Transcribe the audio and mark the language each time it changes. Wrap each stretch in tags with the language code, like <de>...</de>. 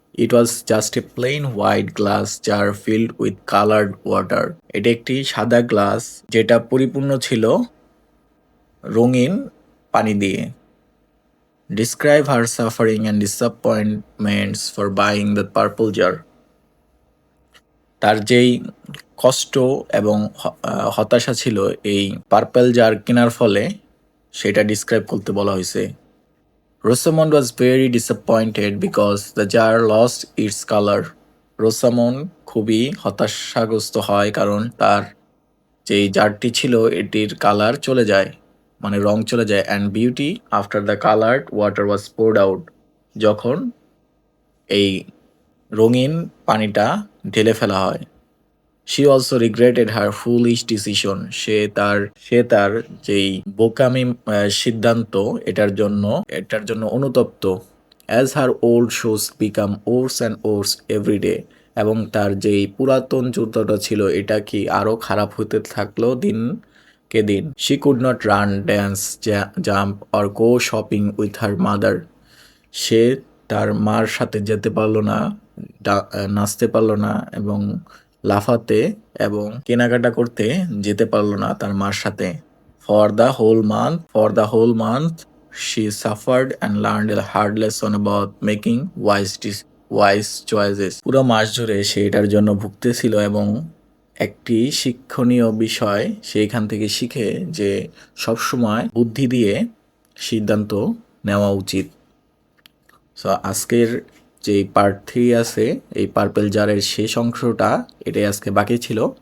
<en>It was just a plain white glass jar filled with colored water.</en> <bn>এটা একটি সাদা glass যেটা পরিপূর্ণ ছিল রঙিন পানি দিয়ে।</bn> <en>Describe her suffering and disappointments for buying the purple jar.</en> <bn>তার যেই কষ্ট এবং হতাশা ছিল এই পার্পল জার কেনার ফলে সেটা ডিসক্রাইব করতে বলা হয়েছে।</bn> <en>Rosamond was very disappointed because the jar lost its color.</en> <bn>রোসামন্ড খুবই হতাশাগ্রস্ত হয় কারণ তার যেই জারটি ছিল এটির কালার চলে যায়, মানে রং চলে যায়।</bn> <en>and beauty after the coloured water was poured out,</en> <bn>যখন এই রঙিন পানিটা ঢেলে ফেলা হয়।</bn> <en>She also regretted her foolish decision.</en> <bn>সে তার যেই বোকামি সিদ্ধান্ত এটার জন্য অনুতপ্ত।</bn> <en>As her old shoes become worse and worse every day.</en> <bn>এবং তার যেই পুরাতন জুতোটা ছিল এটা কি আরো খারাপ হতে থাকলো দিনকে দিন।</bn> <en>She could not run, dance, jump or go shopping with her mother.</en> <bn>সে তার মার সাথে যেতে পারলো না, নাচতে পারলো না এবং লাফাতে এবং কেনাকাটা করতে যেতে পারলো না তার মার সাথে।</bn> <en>For the whole month, she suffered and learned a hard lesson about making wise choices.</en> <bn>পুরো মাস জুড়ে সে এটার জন্য ভুগতেছিল এবং একটি শিক্ষণীয় বিষয় সেইখান থেকে শিখে যে সবসময় বুদ্ধি দিয়ে সিদ্ধান্ত নেওয়া উচিত। সো আজকের যে পার্ট 3 আছে এই পার্পল জারের শেষ অংশটা, এটাই আজকে বাকি ছিল।</bn>